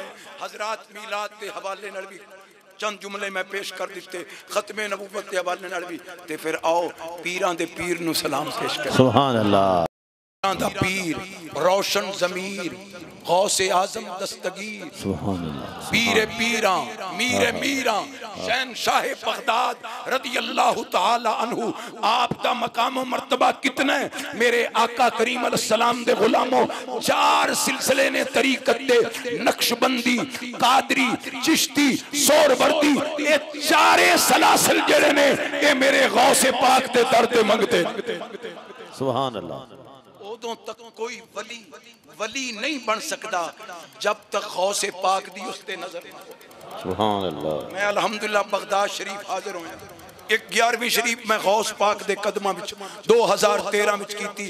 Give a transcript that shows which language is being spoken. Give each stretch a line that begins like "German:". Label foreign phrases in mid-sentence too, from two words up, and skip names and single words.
Punjabi: حضرات میلاد کے حوالے نال بھی چند جملے میں پیش کر دتے، ختم نبوت کے حوالے نال بھی تے فیر آؤ پیراں دے پیر نوں سلام پیش کر.
Arabic: سبحان الله.
Punjabi: دا پیر روشن ضمیر غوث اعظم دستگیر,
Arabic: سبحان الله.
Punjabi: پیر پیراں میر میراں شہنشاہ بغداد
Arabic: رضي الله تعالى عنه.
Punjabi: آپ دا مقام مرتبہ کتنا ہے میرے آقا کریم علیہ السلام دے غلاموں? 4 سلسلے نے طریقت دے، نقشبندی، قادری، چشتی، سہروردی، یہ 4 سلاسل جیہڑے نے یہ میرے غوث پاک دے در تے منگتے.
Arabic: سبحان الله.
Punjabi: اودوں تک کوئی ولی ولی نہیں بن سکتا جب تک غوث پاک دی اوستے نظر نہ ہو.
Arabic: سبحان الله.
Punjabi: میں الحمدللہ بغداد شریف حاضر ہویا۔ ایک 11ویں شریف میں غوث پاک دے قدماں وچ 2013 وچ کیتی.